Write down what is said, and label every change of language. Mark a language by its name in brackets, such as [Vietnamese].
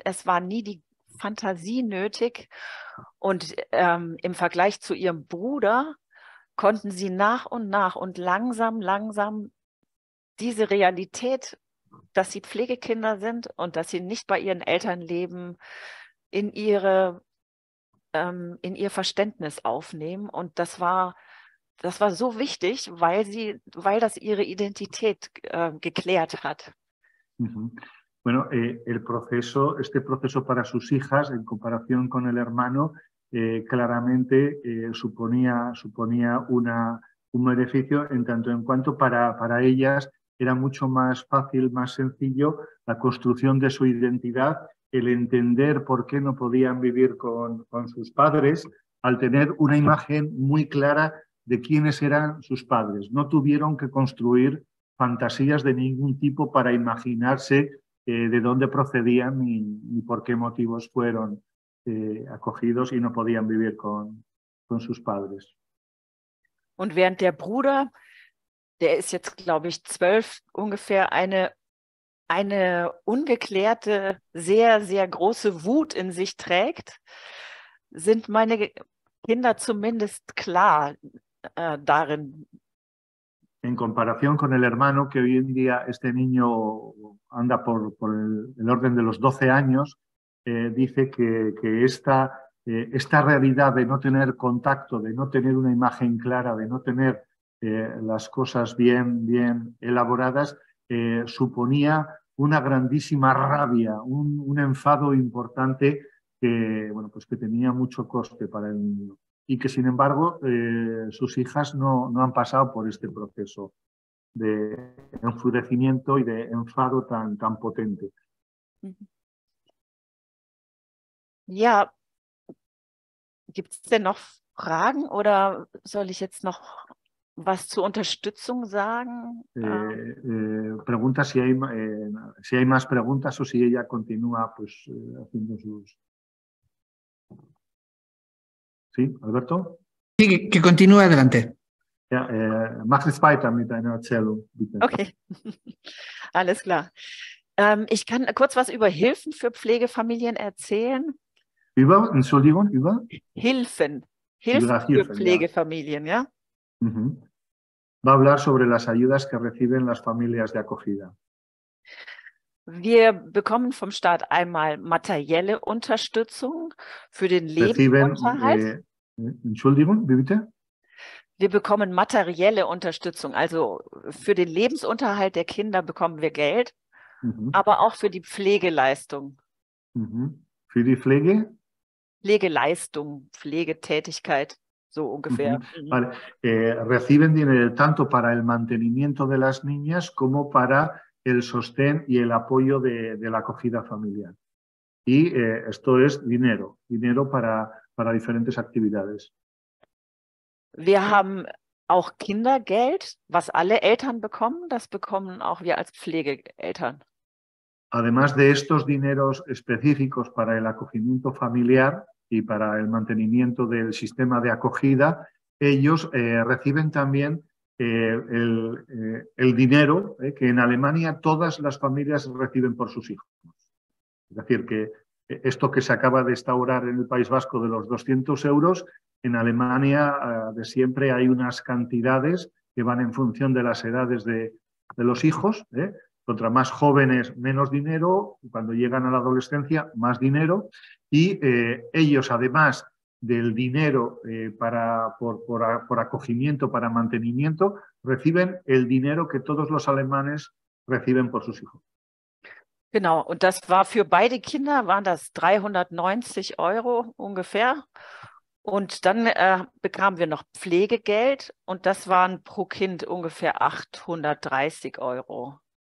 [German] Es war nie die Fantasie nötig. Und im Vergleich zu ihrem Bruder konnten sie nach und nach und langsam diese Realität, dass sie Pflegekinder sind und dass sie nicht bei ihren Eltern leben, in ihr Verständnis aufnehmen. Und das war so wichtig, weil das ihre Identität geklärt hat. Uh-huh. [Spanish] Bueno, este proceso para sus hijas, en comparación con el hermano, claramente suponía un beneficio en tanto en cuanto para ellas era mucho más fácil, más sencillo la construcción de su identidad, el entender por qué no podían vivir con sus padres, al tener una imagen muy clara de quiénes eran sus padres. No tuvieron que construir fantasías de ningún tipo para imaginarse de dónde procedían ni por qué motivos fueron acogidos y no podían vivir con sus padres. [German] Und während der Bruder, der ist jetzt, glaube ich, 12 ungefähr, eine ungeklärte, sehr, sehr große Wut in sich trägt, sind meine Kinder zumindest klar darin. [Spanish] En comparación con el hermano, que hoy en día este niño anda por el orden de los 12 años, dice que esta realidad de no tener contacto, de no tener una imagen clara, de no tener las cosas bien elaboradas, suponía una grandísima rabia, un enfado importante que tenía mucho coste para el niño. Y que, sin embargo, sus hijas no han pasado por este proceso de enfurecimiento y de enfado tan potente. [German] Ja, gibt es denn noch Fragen oder soll ich jetzt noch was zur Unterstützung sagen? [Spanish] Pregunta si hay más preguntas o si ella continúa pues, haciendo sus... ¿Sí, Alberto? Sí, que continúe adelante. [German] Ja, mach es weiter mit deiner Erzählung, bitte. Okay, alles klar. Ich kann kurz was über Hilfen für Pflegefamilien erzählen. Entschuldigung, über? Hilfen Über für Hilfen, Pflegefamilien, ja? Mhm. [Spanish] Va a hablar sobre las ayudas que reciben las familias de acogida. [German] Wir bekommen vom Staat einmal materielle Unterstützung für den [Spanish] Reciben, [German] Lebensunterhalt. Entschuldigung, wie bitte? Wir bekommen materielle Unterstützung, also für den Lebensunterhalt der Kinder bekommen wir Geld, aber auch für die Pflegeleistung. Für die Pflege? Pflegeleistung, Pflegetätigkeit, so ungefähr. [Spanish] Vale. Reciben dinero tanto para el mantenimiento de las niñas como para el sostén y el apoyo de la acogida familiar. Y esto es dinero para diferentes actividades. Wir haben auch Kindergeld, was alle Eltern bekommen, das bekommen auch wir als Pflegeeltern. Además de estos dineros específicos para el acogimiento familiar y para el mantenimiento del sistema de acogida, ellos reciben también el dinero que en Alemania todas las familias reciben por sus hijos. Es decir, que esto que se acaba de instaurar en el País Vasco de los 200 euros, en Alemania de siempre hay unas cantidades que van en función de las edades de los hijos. Contra más jóvenes, menos dinero. Cuando llegan a la adolescencia, más dinero. Y ellos, además del dinero por acogimiento, para mantenimiento, reciben el dinero que todos los alemanes reciben por sus hijos. [German] Genau, und das war für beide Kinder, waren das 390 € ungefähr. Und dann bekamen wir noch Pflegegeld und das waren pro Kind ungefähr 830 €.